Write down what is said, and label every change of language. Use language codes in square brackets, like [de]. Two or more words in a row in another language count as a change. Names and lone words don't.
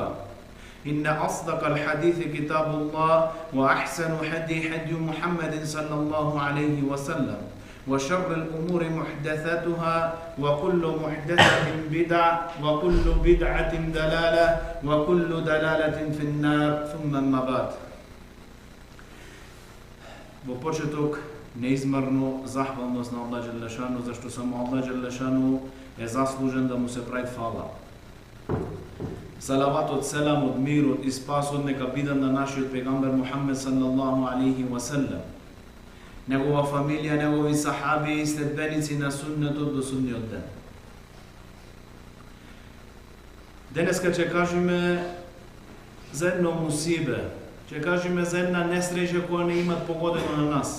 [ar] إن أصدق الحديث كتاب الله وأحسن هدي محمد صلى الله عليه وسلم وشر الأمور محدثاتها وكل محدثة بدعة وكل بدعة دلالة وكل دلالة في النار ثم أما بعد. [mk] Во почеток неизмерно захвалност на Аллах [ar] جل شأنه, [mk] зашто само Аллах [ar] جل شأنه [mk] е заслужен да му се прави фала. Салаватот, селамот, мирот и спасот нека бидат на нашиот пегамбер Мухаммед [ar] صلى الله عليه وسلم, [mk] негова фамилија, негови сахаби и следбеници на суннетот до судниот ден. Денеска ќе кажеме за едно мусибе, ќе кажеме за една несреќа која не имат погодено на нас.